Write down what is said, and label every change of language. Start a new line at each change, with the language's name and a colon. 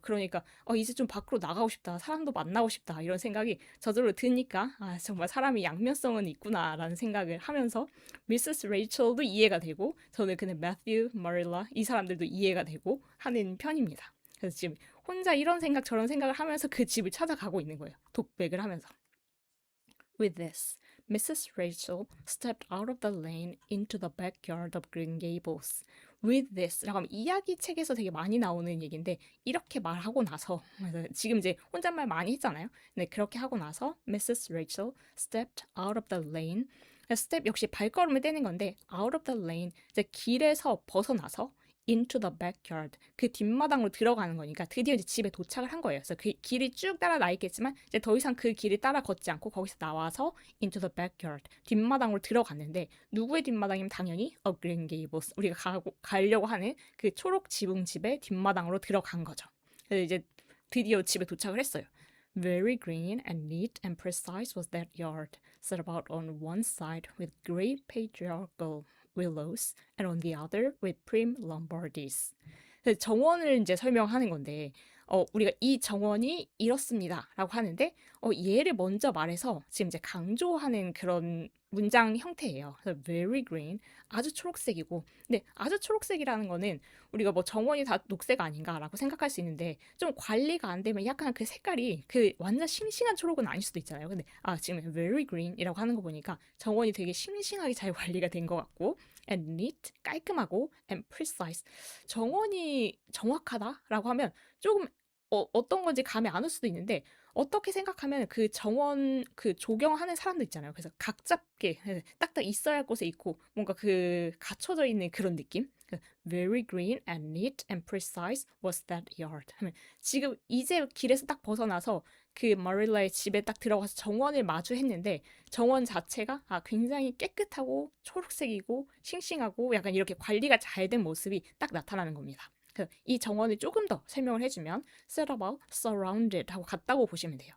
Korean: 그러니까 이제 좀 밖으로 나가고 싶다. 사람도 만나고 싶다. 이런 생각이 저절로 드니까 정말 사람이 양면성은 있구나라는 생각을 하면서 미세스 레이첼도 이해가 되고 저는 그냥 매튜, 마릴라 이 사람들도 이해가 되고 하는 편입니다. 그래서 지금 혼자 이런 생각 저런 생각을 하면서 그 집을 찾아가고 있는 거예요. 독백을 하면서.
English: With this, Mrs. Rachel stepped out of the lane into the backyard of Green Gables. With this,
Korean: 라고 하면 이야기 책에서 되게 많이 나오는 얘기인데 이렇게 말하고 나서 그래서 지금 이제 혼잣말 많이 했잖아요. 네, 그렇게 하고 나서 Mrs.
English: Rachel stepped out of the lane.
Korean: 스텝 역시 발걸음을 떼는 건데
English: out of the lane
Korean: 이제 길에서 벗어나서
English: into the backyard.
Korean: 그 뒷마당으로 들어가는 거니까 드디어 이제 집에 도착을 한 거예요. 그래서 그 길이 쭉 따라 나 있겠지만 이제 더 이상 그 길을 따라 걷지 않고 거기서 나와서
English: into the backyard.
Korean: 뒷마당으로 들어갔는데 누구의 뒷마당이면 당연히 a Green Gables. 우리가 가려고 하는 그 초록 지붕 집의 뒷마당으로 들어간 거죠. 그래서 이제 드디어 집에 도착을 했어요.
English: Very green and neat and precise was that yard, set about on one side with great patriarchal willows and on the other with prim Lombardies.
Korean: 그래서 정원을 이제 설명하는 건데, 우리가 이 정원이 이렇습니다라고 하는데, 얘를 먼저 말해서 지금 이제 강조하는 그런 문장 형태예요. 그래서
English: very green,
Korean: 아주 초록색이고, 근데 아주 초록색이라는 거는 우리가 뭐 정원이 다 녹색 아닌가라고 생각할 수 있는데, 좀 관리가 안 되면 약간 그 색깔이 그 완전 싱싱한 초록은 아닐 수도 있잖아요. 근데 지금
English: very green
Korean: 이라고 하는 거 보니까 정원이 되게 싱싱하게 잘 관리가 된 것 같고,
English: and neat,
Korean: 깔끔하고,
English: and precise,
Korean: 정원이 정확하다라고 하면 조금 어떤 건지 감이 안 올 수도 있는데 어떻게 생각하면 그 정원 그 조경하는 사람들 있잖아요. 그래서 각 잡게 딱딱 있어야 할 곳에 있고 뭔가 그 갖춰져 있는 그런 느낌.
English: Very green and neat and precise was that yard.
Korean: 하면 지금 이제 길에서 딱 벗어나서 그 마릴라의 집에 딱 들어가서 정원을 마주했는데 정원 자체가 굉장히 깨끗하고 초록색이고 싱싱하고 약간 이렇게 관리가 잘 된 모습이 딱 나타나는 겁니다. 이 정원을 조금 더 설명을 해주면
English: set about,
Korean: surrounded 하고 같다고 보시면 돼요.